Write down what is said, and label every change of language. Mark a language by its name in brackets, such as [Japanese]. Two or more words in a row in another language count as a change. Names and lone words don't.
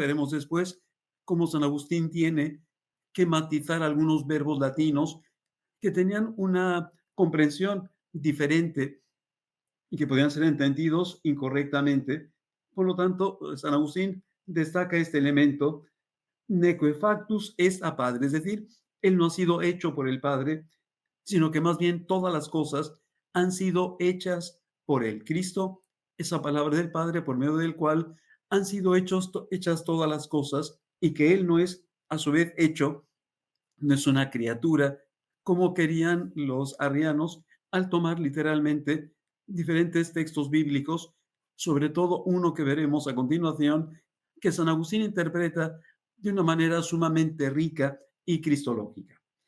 [Spanish] Veremos después cómo San Agustín tiene que matizar algunos verbos latinos que tenían una comprensión diferente y que podían ser entendidos incorrectamente. Por lo tanto, San Agustín destaca este elemento, [Latin] neque factus est a Padre, [Spanish] es decir, él no ha sido hecho por el Padre, sino que más bien todas las cosas han sido hechas por él. Cristo, esa palabra del Padre por medio del cual han sido hechas todas las cosas y que él no es a su vez hecho, no es una criatura, como querían los arrianos al tomar literalmente diferentes textos bíblicos, sobre todo uno que veremos a continuación, que San Agustín interpreta de una manera sumamente rica y cristológica.